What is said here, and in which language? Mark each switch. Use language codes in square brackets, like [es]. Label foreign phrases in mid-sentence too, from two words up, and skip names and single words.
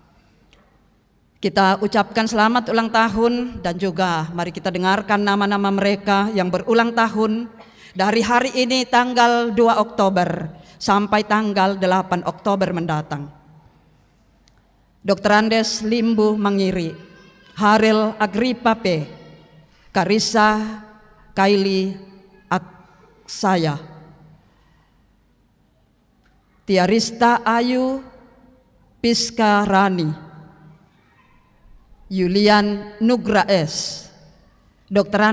[id] Kita ucapkan selamat ulang tahun dan juga mari kita dengarkan nama-nama mereka yang berulang tahun dari hari ini tanggal 2 Oktober sampai tanggal 8 Oktober mendatang. Dr. Andes Limbu Mangiri, Haril Agripa P, Karissa Kaili Aksaya, Tiarista Ayu Piska Rani, Yulian Nugra S, Dr.